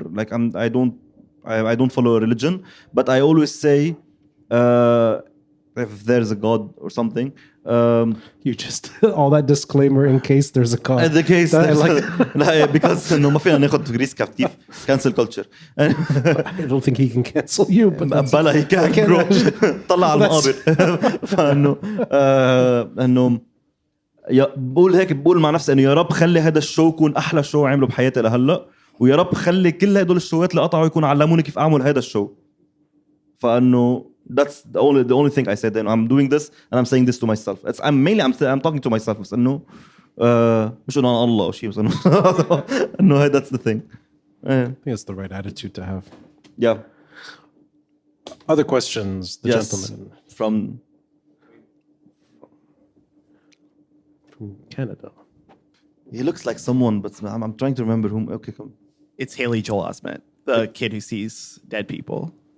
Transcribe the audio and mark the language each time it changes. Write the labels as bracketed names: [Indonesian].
[English] Like I don't follow a religion, but I always say, if there's a God or something. You just all that disclaimer in case there's a God. In the case, because no, [Arabic] ما فينا ناخد ريسك كتير. [English] Cancel culture. I don't think he can cancel you, but [Arabic] بلا [English] he can bro. [Arabic] طلع على المقابر. فانه انه بقول مع نفسي انه يا رب خلي هذا الشو يكون احلى شو عمله بحياتي لهلا، ويا رب خلي كل هدول الشوات اللي قطعوا يكونوا علموني كيف اعمل هذا الشو. فانه [English] that's the only thing I said. And I'm doing this and I'm saying this to myself. I'm talking to myself. [Arabic] بس انه مش انه الله او شيء، بس انه [English] that's the thing. I think it's the right attitude to have. Yeah. Other questions, the gentleman from Canada. He looks like someone, but I'm trying to remember whom. Okay, come. It's Haley Joel Osment, the kid who sees dead people.